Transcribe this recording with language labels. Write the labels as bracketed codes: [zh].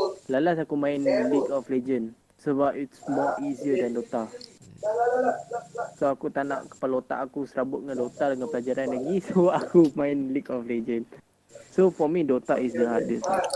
[ms] Lalas aku main League of Legends. Sebab [en] it's more easier than Dota. [ms] So aku tak nak kepala otak aku serabut dengan Dota dengan pelajaran lagi. So aku main League of Legends. [en] So for me Dota is the hardest.